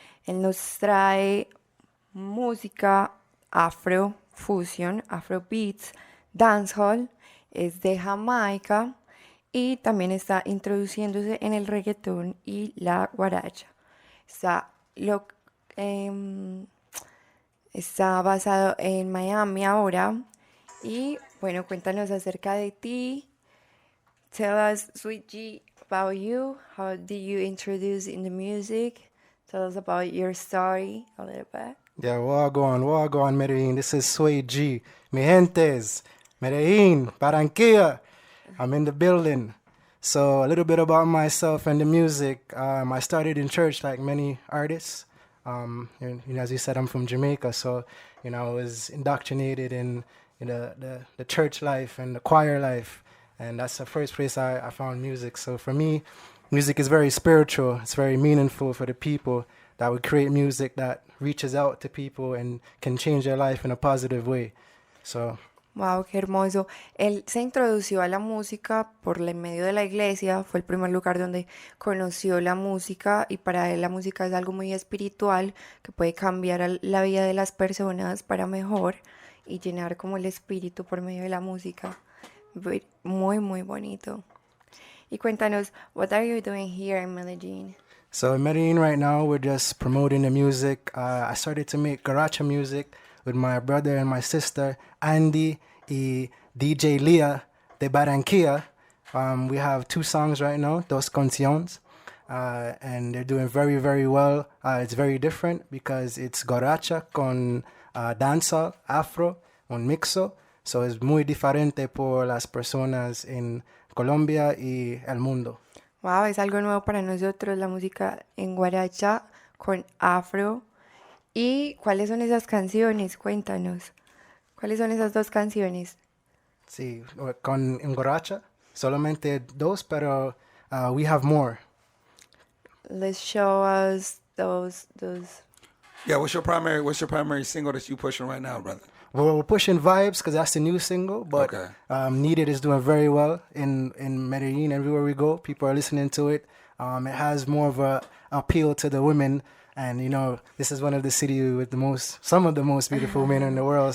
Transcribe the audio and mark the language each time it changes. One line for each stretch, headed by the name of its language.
Spanish: Él nos trae música afro, fusion, afro beats, dancehall, es de Jamaica y también está introduciéndose en el reggaetón y la guaracha. Está basado en Miami ahora y bueno, cuéntanos acerca de ti.
English: Tell us, Sweet G, about you. How did you introduce in the music? Tell us about your story a little bit. Yeah, Wagwan, Medellin. This is Sway G.
Spanish: Mi gentes,
English: Medellin, Barranquilla. I'm in the building. So a little bit about myself and the music. I started in church like many artists. As you said, I'm from Jamaica, so I was indoctrinated in the church life and the choir life, and that's the first place I found music. So for me, music is very spiritual. It's very meaningful for the people that would create music that reaches out to people and can change their life in a positive way. So.
Spanish: Wow, qué hermoso. Él se introdució a la música por el medio de la iglesia, fue el primer lugar donde conoció la música y para él la música es algo muy espiritual que puede cambiar la vida de las personas para mejor y llenar como el espíritu por medio de la música. Muy, muy bonito. Y cuéntanos,
English: what are you doing here in Medellin? So in Medellin right now, we're just promoting the music. I started to make garacha music with my brother and my sister, Andy y DJ Leah de Barranquilla. We have 2 songs right now,
Spanish: Dos Canciones,
English: and they're doing very, very well. It's very different because it's garacha
Spanish: con danza,
English: afro,
Spanish: un mixo. So es muy diferente por las personas en Colombia y el mundo. Wow, es algo nuevo para nosotros, la música en guaracha con afro. ¿Y cuáles son esas canciones? Cuéntanos. ¿Cuáles son esas 2 canciones? Sí, con en guaracha, solamente 2, pero
English: we have more. Let's show us those. Yeah, what's your primary single that you pushing right now, brother? Well, we're pushing Vibes because that's the new single, but Okay. Needed is doing very well in Medellin. Everywhere we go, people are listening to it. It has more of a appeal to the women. And this is one of the cities with some of the most beautiful women in the world.